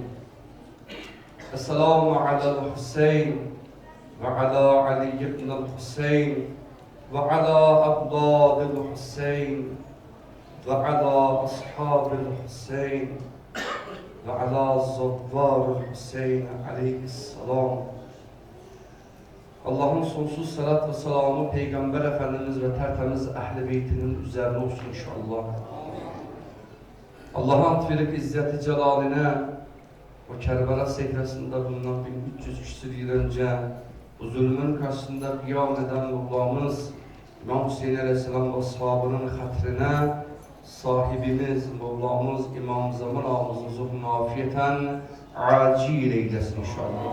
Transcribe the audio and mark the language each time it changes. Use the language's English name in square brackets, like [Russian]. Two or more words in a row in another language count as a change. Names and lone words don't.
[Arabic] السلام على الحسين وعلى علي بن الحسين وعلى أبناء الحسين وعلى أصحاب الحسين وعلى زوار الحسين aleyhisselam. [Turkish] Allah'ın sonsuz salat ve selamı Peygamber Efendimiz ve tertemiz Ehl-i Beytinin üzerine olsun inşallah. Allah'a ant verip İzzet-i Celaline o Kerbela sehresinde bulunan 1300 küsur yıl önce bu zulmün karşısında kıyam eden Mevlamız İmam Hüseyin Aleyhisselam ve ashabının hatrine sahibimiz Mevlamız İmam Zaman ağamızın zuhurunu afiyeten acil eylesin inşallah.